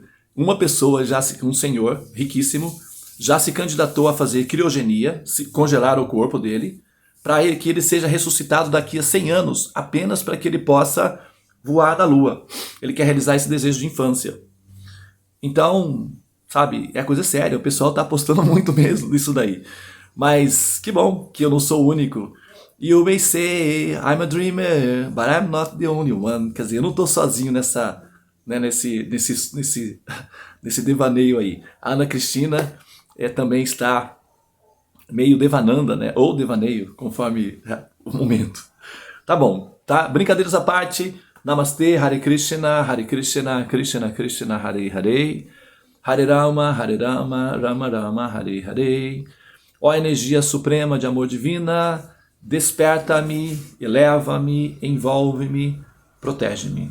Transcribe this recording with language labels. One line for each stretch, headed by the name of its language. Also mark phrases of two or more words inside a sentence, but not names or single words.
Portuguese: Uma pessoa, um senhor riquíssimo, já se candidatou a fazer criogenia, congelar o corpo dele, para que ele seja ressuscitado daqui a 100 anos, apenas para que ele possa voar na Lua. Ele quer realizar esse desejo de infância. Então, sabe, é coisa séria, o pessoal está apostando muito mesmo nisso daí. Mas que bom que eu não sou o único.
English: You may say I'm a dreamer, but I'm not the only one.
Portuguese: Quer dizer, eu não estou sozinho nesse devaneio aí. A Ana Cristina também está meio devananda, né? Ou devaneio, conforme o momento. Tá bom, tá? Brincadeiras à parte. Namastê,
Sanskrit: Hare Krishna, Krishna Krishna, Hare Hare. Hare Rama, Rama Rama, Hare Hare.
Portuguese: Ó energia suprema de amor divina, desperta-me, eleva-me, envolve-me, protege-me.